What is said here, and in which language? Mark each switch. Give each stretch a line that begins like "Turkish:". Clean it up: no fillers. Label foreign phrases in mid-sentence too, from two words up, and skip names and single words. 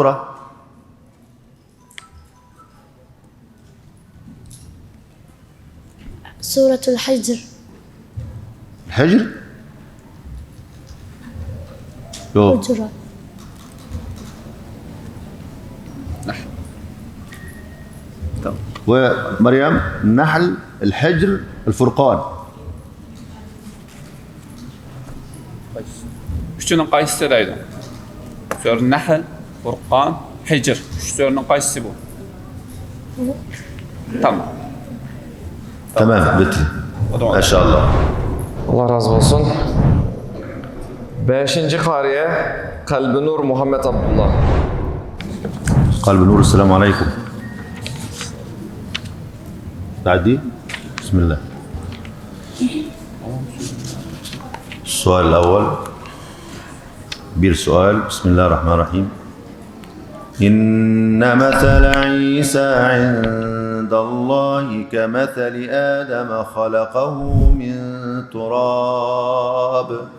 Arabic: سورة الحجر. حجرة. ومريم النحل، الحجر، الفرقان.
Turkish: Üçünün qaysı deydi? Sörün Nahl, Furqan, Hicr. Üç sörünün qaysı bu? Tamam. Tamam, bitti. Maşallah. Allah razı olsun. 5. qariye Kalbi Nur Muhammed Abdullah. Kalbi Nur, selamun aleyküm.
Arabic: تعدي بسم الله. السؤال الأول Bir سؤال. بسم الله الرحمن الرحيم. إن مثل عيسى عند الله كمثل آدم خلقه من تراب.